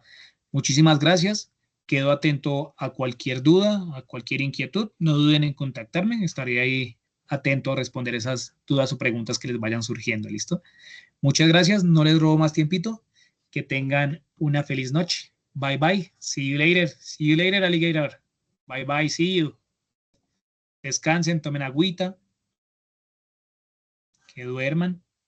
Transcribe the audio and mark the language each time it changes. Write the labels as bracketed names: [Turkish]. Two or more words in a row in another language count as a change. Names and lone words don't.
[Spanish] Muchísimas gracias. Quedo atento a cualquier duda, a cualquier inquietud. No duden en contactarme. Estaré ahí atento a responder esas dudas o preguntas que les vayan surgiendo. ¿Listo? Muchas gracias. No les robo más tiempito. Que tengan una feliz noche. [English] Bye bye. See you later. See you later, alligator. Bye bye. See you. [Spanish] Descansen, tomen agüita, que duerman.